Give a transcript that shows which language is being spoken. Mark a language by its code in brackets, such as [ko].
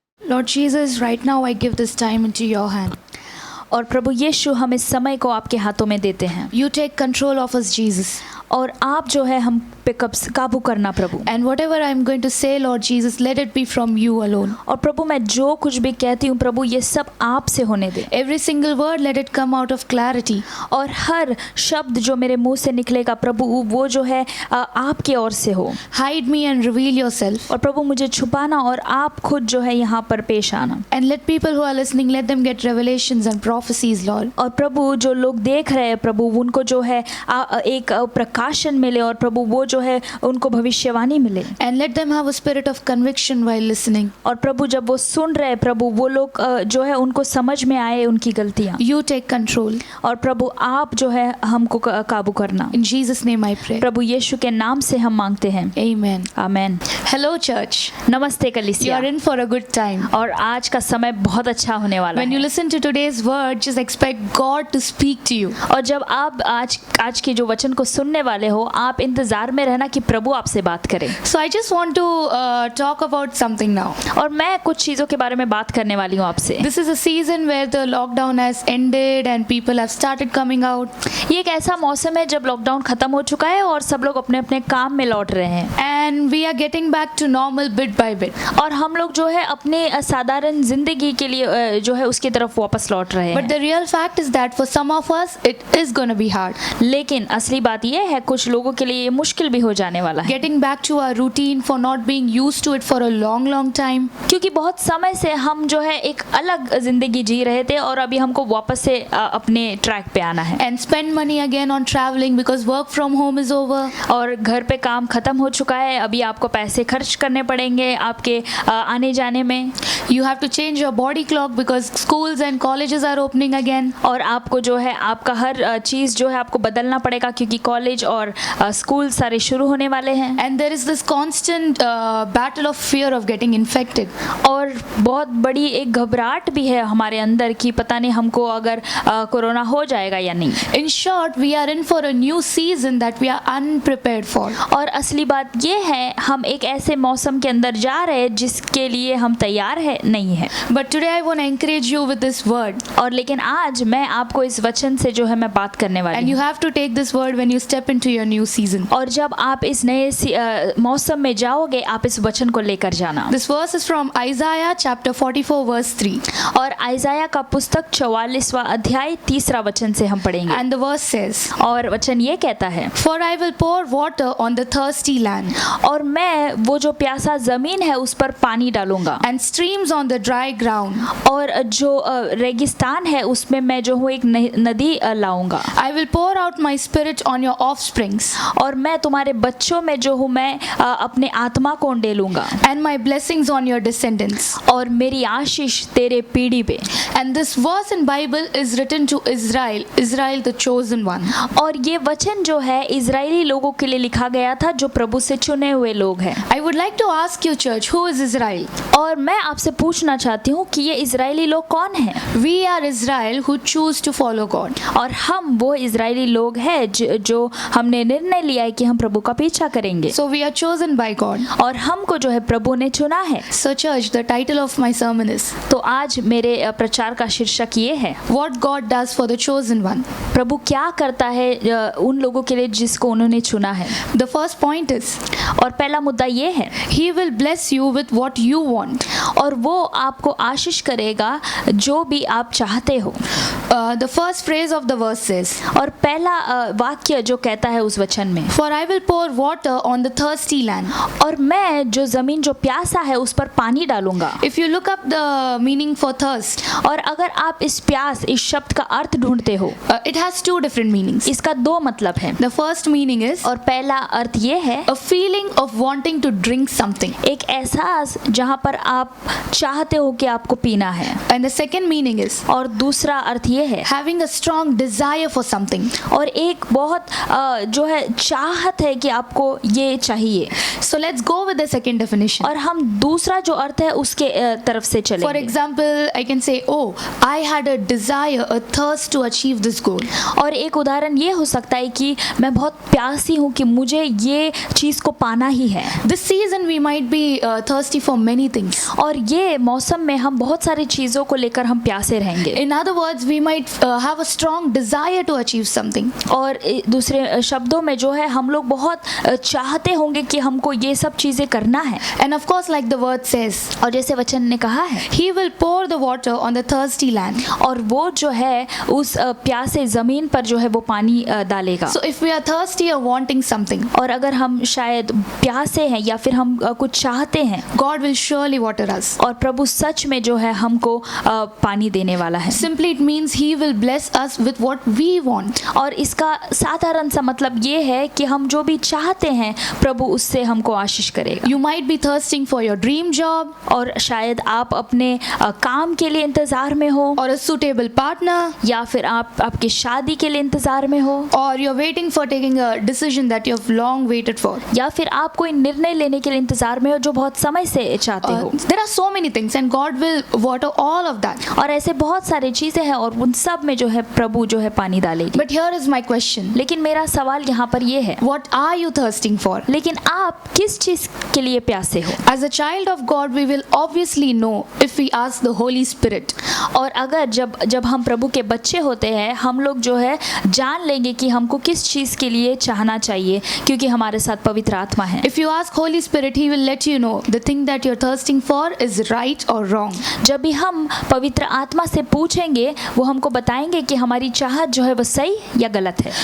[en] Lord Jesus, right now I give this time into your hand. [hi] और प्रभु यीशु हम इस समय को आपके हाथों में देते हैं, [en] You take control of us, Jesus. [hi] और आप जो है हम पे काबू करना प्रभु। [en] And whatever I'm going to say, Lord Jesus, let it be from you alone. [hi] और प्रभु मैं जो कुछ भी कहती हूँ प्रभु ये सब आप से होने दे। [en] Every single word, let it come out of clarity. [hi] और हर शब्द जो मेरे मुंह से निकलेगा प्रभु वो जो है आपके ओर से हो। [en] Hide me and reveal yourself. [hi] और प्रभु मुझे छुपाना और आप खुद जो है यहाँ पर पेश आना। [en] And let people who are listening, let them get revelations and prophecies, Lord. [hi] और प्रभु जो लोग देख रहे हैं प्रभु उनको जो है एक प्रकाशन मिले, और प्रभु वो जो है उनको भविष्यवाणी मिले। [en] And let them have a spirit of conviction while listening. [hi] और प्रभु जब वो सुन रहे प्रभु वो लोग जो है उनको समझ में आए उनकी गलतियाँ। [en] You take control. [hi] और प्रभु आप जो है हमको काबू करना। [en] In Jesus' name I pray. [hi] प्रभु यीशु के नाम से हम मांगते हैं, [en] Amen. [hi] आमेन। [en] Hello, church. [hi] नमस्ते [en] You [hi] कलीसिया। [en] are in for a good time. [hi] और आज का समय बहुत अच्छा होने वाला [en] When you [hi] है। [en] listen to today's word, just expect God to speak to you. [hi] और जब आप आज के जो वचन को सुनने वाले हो आप इंतजार में रहना कि प्रभु आपसे बात करें। [en] So I just want to talk about something now. [hi] और मैं कुछ चीज़ों के बारे में बात करने वाली हूँ आपसे। [en] This is a season where the lockdown has ended and people have started coming out. [hi] ये एक ऐसा मौसम है जब लॉकडाउन खत्म हो चुका है और सब लोग अपने अपने काम में लौट रहे हैं, [en] And we are getting back to normal bit by bit. [hi] और हम लोग जो है अपने साधारण जिंदगी के लिए जो है उसकी तरफ वापस लौट रहे [en] But [hi] हैं। [en] the real fact is that for some of us, it is going to be hard. [hi] लेकिन असली बात ये है कुछ लोगों के लिए ये मुश्किल भी हो जाने वाला है, [en] Getting back to our routine for not being used to it for a long, long time. [hi] क्योंकि बहुत समय से हम जो है एक अलग जिंदगी जी रहे थे और अभी हमको वापस से अपने ट्रैक पे आना है। [en] And spend money again on traveling because work from home is over. [hi] और घर पे काम खत्म हो चुका है, अभी आपको पैसे खर्च करने पड़ेंगे आपके आने जाने में। [en] You have to change your body clock because schools and colleges are opening again. [hi] और आपको जो है आपका हर चीज़ जो है आपको बदलना पड़ेगा क्योंकि कॉलेज और स्कूल सारे शुरू होने वाले हैं। [en] And there is this constant battle of fear of getting infected. [hi] और बहुत बड़ी एक घबराहट भी है हमारे अंदर कि पता नहीं हमको अगर कोरोना हो जाएगा या नहीं। [en] In short, we are in for a new season that we are unprepared for. [hi] और असली बात ये हैं हम एक ऐसे मौसम के अंदर जा रहे हैं जिसके लिए हम तैयार है नहीं है। [en] But today I want to encourage you with this word. [hi] और लेकिन आज मैं आपको इस वचन से जो है मैं बात करने [en] And [hi] वाली [en] you [hi] हूँ। [en] have to take this word when you step into your new season. [hi] और जब आप इस नए मौसम में जाओगे आप इस वचन को लेकर जाना। [en] This verse is from Isaiah chapter 44 verse 3. [hi] और आइजाया का पुस्तक 44वां अध्याय 3रा वचन से हम पढ़ेंगे। [en] And the verse says, [hi] और वचन ये कहता है, [en] For I will pour water on the thirsty land, [hi] और मैं वो जो प्यासा जमीन है उस पर पानी डालूंगा, [en] and streams on the dry ground. [hi] और जो रेगिस्तान है उसमें मैं जो हूँ एक नदी लाऊंगा। [en] I will pour out my spirit on your offsprings, [hi] और मैं तुम्हारे बच्चों में जो हूँ मैं अपने आत्मा को उंडेलूंगा, [en] and my blessings on your descendants. [hi] और मेरी आशीष तेरे पीढ़ी पे। [en] And this verse in Bible is written to Israel, Israel the chosen one. [hi] और ये वचन जो है इजरायली लोगों के लिए लिखा गया था जो प्रभु से चुने हुए लोग हैं। [en] I would like to ask you, church, who is Israel? [hi] और मैं आपसे पूछना चाहती हूँ कि ये इजरायली लोग कौन हैं? [en] We are Israel who choose to follow God. [hi] और हम वो इजरायली लोग हैं जो हमने निर्णय लिया है कि हम प्रभु का पीछा करेंगे। [en] So we are chosen by God. [hi] और हमको जो है प्रभु ने चुना है। [en] So church, the title of my sermon is [hi] तो आज मेरे प्रचार का शीर्षक ये है, [en] What God does for the chosen one. [hi] प्रभु क्या करता है उन लोगों के लिए जिसको उन्होंने चुना है। [en] The first point is, [hi] और पहला मुद्दा ये है, [en] He will bless you with what you want. [hi] और वो आपको आशीष करेगा जो भी आप चाहते हो। [en] The first phrase of the verse says, [hi] और पहला वाक्य जो कहता है उस वचन में, [en] For I will pour water on the thirsty land. [hi] और मैं जो जमीन जो प्यासा है उस पर पानी डालूंगा। [en] If you look up the meaning for thirst, [hi] और अगर आप इस प्यास इस शब्द का अर्थ ढूंढते हो, [en] it has two different meanings. [hi] इसका दो मतलब है। [en] The first meaning is [hi] और पहला अर्थ ये है, [en] a feeling of wanting to drink something. [hi] एक एहसास जहाँ पर आप चाहते हो कि आपको पीना है। [en] And the second meaning is [hi] और दूसरा अर्थ ये है, [en] having a strong desire for something. [hi] और एक बहुत जो है चाहत है कि आपको ये चाहिए। [en] So let's go with the second definition. [hi] और हम दूसरा जो अर्थ है उसके तरफ से [en] For [hi] चलेंगे। [en] example, I can say, oh, I had a desire, a thirst to achieve this goal. [hi] और एक उदाहरण ये हो सकता है कि मैं बहुत प्यासी हूँ कि मुझे ये चीज़ को पाना ही है। [en] This season we might be thirsty for many things. [hi] और ये मौसम में हम बहुत सारी चीज़ों को लेकर हम प्यासे रहेंगे। [en] In other words, we might have a strong desire to achieve something. [hi] और दूसरे शब्दों में जो है हम लोग बहुत चाहते होंगे कि हमको ये सब चीज़ें करना है। [en] And of course, like the word says, [hi] और जैसे वचन ने कहा है, [en] He will pour the water on the thirsty land. [hi] और वो जो है उस प्यासे ज़मीन पर जो है वो पानी डालेगा। [en] So if we are thirsty or wanting something, [hi] और अगर हम शायद प्यासे हैं या फिर हम कुछ चाहते हैं, [en] God will surely water us. [hi] और प्रभु सच में जो है हमको पानी देने वाला है। [en] Simply it means He will bless us with what we want. [hi] और इसका साधारण सा मतलब ये है कि हम जो भी चाहते हैं प्रभु उससे हमको आशीष करेगा। [en] You might be thirsting for your dream job, [hi] और शायद आप अपने काम के लिए इंतज़ार में हो, [en] or a suitable partner, [hi] या फिर आप आपकी शादी के लिए इंतज़ार में हो, [en] or you're waiting for taking a decision that you've long waited for. [hi] या फिर आप कोई निर्णय लेने के लिए इंतज़ार में हो जो बहुत समय से चाहते हो। [en] There are so many things, and God will water all of that. [hi] और ऐसे बहुत सारी चीज़ें हैं और उन सब में जो है प्रभु जो है पानी डालेगी। [en] But here is my question. [hi] लेकिन मेरा सवाल यहाँ पर ये है, [en] What are you thirsting for? [hi] लेकिन आप किस चीज़ के लिए प्यासे हो? [en] As a child of God, we will obviously know if we ask the Holy Spirit. [hi] और अगर जब हम प्रभु के बच्चे होते हैं हम लोग जो है जान लेंगे कि हमको किस चीज़ के लिए चाहना चाहिए, क्योंकि हमारे साथ पवित्र आत्मा है। [en] If you ask Holy Spirit, He will let you know the thing that you're thirsting for is right or wrong. [hi] जब भी हम पवित्र आत्मा से पूछेंगे वो हमको बताएंगे कि हमारी चाहत जो है वो सही या गलत है।